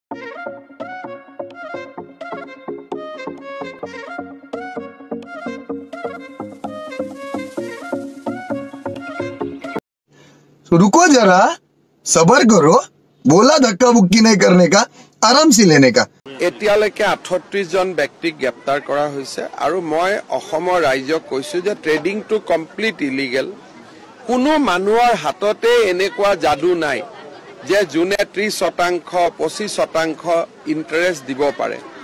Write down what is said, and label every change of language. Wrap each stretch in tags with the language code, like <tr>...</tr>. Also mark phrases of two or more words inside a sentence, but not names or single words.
<hi>रुको जरा, सबर करो, बोला धक्का बुक्की नहीं करने का, आराम से लेने का।</hi> <as>এতিয়ালৈকে 38 জন ব্যক্তিক গ্ৰেপ্তাৰ কৰা হৈছে আৰু মই অসমৰ ৰাইজক কৈছো যে ট্ৰেডিংটো</as> <en>complete illegal.</en> <as>কোনো মানুহৰ হাততে এনেকুৱা যাদু নাই যে যোনে 30% 25% ইন্টাৰেষ্ট দিব পাৰে।</as>